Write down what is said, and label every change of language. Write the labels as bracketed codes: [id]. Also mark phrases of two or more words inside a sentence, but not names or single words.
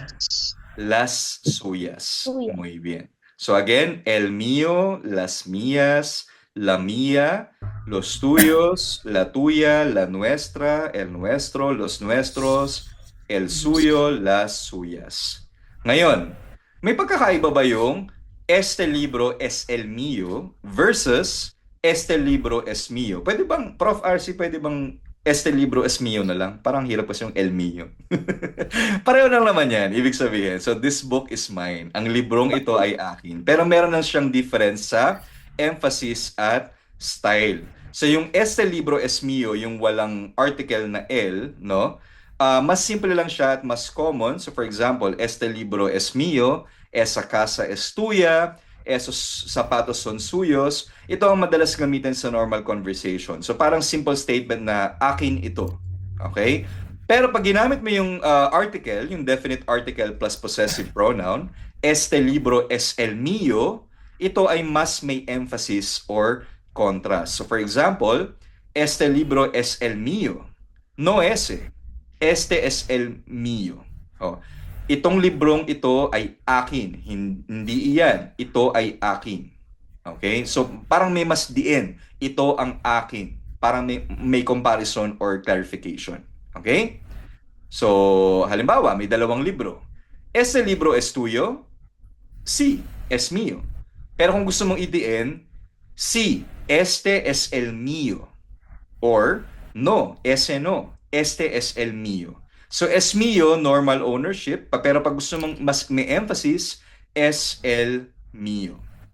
[es] Las suyas. Suya. Muy bien. [en] So again, [es] el mío, las mías, la mía, los tuyos, la tuya, la nuestra, el nuestro, los nuestros, el suyo, las suyas. [tl] Ngayon, may pagkakaiba ba yung [es] este libro es el mío [tl] versus [es] este libro es mío? [tl] Pwede bang, Prof. RC, pwede bang [es] este libro es mío [tl] na lang? Parang hirap kasi yung [es] el mío. [tl] Pareho lang naman yan, ibig sabihin. [en] So, this book is mine. [tl] Ang librong ito ay akin. Pero meron lang siyang difference sa emphasis at style. So, yung [es] este libro es mío, [tl] yung walang article na el, no? Mas simple lang siya at mas common. [en] So, for example, [es] este libro es mío, esa casa es tuya, esos sapatos son suyos. [tl] Ito ang madalas gamitin sa [en] normal conversation. [tl] So parang [en] simple statement [tl] na akin ito. Okay? Pero pag ginamit mo yung article, yung [en] definite article plus possessive pronoun, [es] este libro es el mío, [tl] ito ay mas may [en] emphasis or contrast. So for example, [es] este libro es el mío. No ese. Este es el mío. [tl] Itong librong ito ay akin, hindi iyan. Ito ay akin. Okay? So, parang may mas diin. Ito ang akin. Parang may [en] comparison or clarification. Okay? [tl] So, halimbawa, may dalawang libro. [es] Ese libro es tuyo? Sí, es mío. [tl] Pero kung gusto mong idiin, [es] sí, este es el mío. Or, no, ese no. Este es el mío. [en] So, [es] es mío, [en] normal ownership. [tl] Pero pag gusto mong mas may emphasis, [es] es el mío.